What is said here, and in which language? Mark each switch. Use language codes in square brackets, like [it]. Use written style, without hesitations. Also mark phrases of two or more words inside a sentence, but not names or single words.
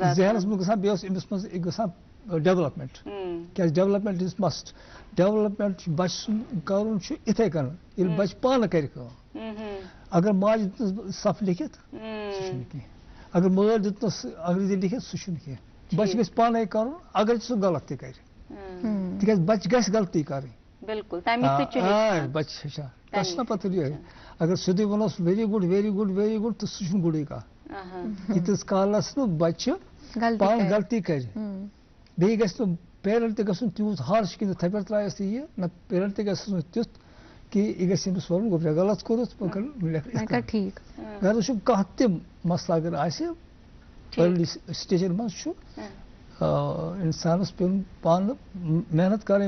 [ks] گژھان بیٚیہِ اوس أمِس منٛز گژھان ڈیولپمنٹ کیٛازِ [en] development is must [ks] ڈیولپمنٹ چھُ بچہِ سُنٛد کرُن چھُ یِتھے کٔنۍ ییٚلہِ بچہِ پانہٕ کرِ کٲم اگر ماجہِ دِتنس صف لیکھِتھ سُہ چھُنہٕ کینٛہہ اگر مٲلۍ دِتنس انگریزی لیکھِتھ سُہ چھُنہٕ کینٛہہ بچہِ گژھِ پانے کرُن اگر سُہ غلط تہِ کرِ تِکیٛازِ بچہِ گژھِ غلطی کرٕنۍ بالکل بچہِ ہیٚچھان تتھ چھُنہ پتہٕ یِہے اگر سیٚودُے ونوس [en] very good very good very good [ks] تہٕ سُہ چھُنہٕ گُڈٕے کانٛہہ ییٖتِس کالس نہٕ بچہِ پانہٕ غلطی کرِ بیٚیہِ گژھِ نہٕ پیرنٹ تہِ گژھُن تیوٗت ہارش کہِ تھپہِ پٮ۪ٹھ ترایس تہٕ یہِ نہ پیرنٹ تہِ گژھِ نہٕ تیُتھ کہ یہ گژھِ أمِس وَنُن گوٚو غلط کوٚرُتھ گرس چھُ کانٛہہ تہِ مسلہٕ اگر آسہِ ارلی سٹیجن منٛز چھُ انسانس پیوٚن پانہٕ محنت کرٕنۍ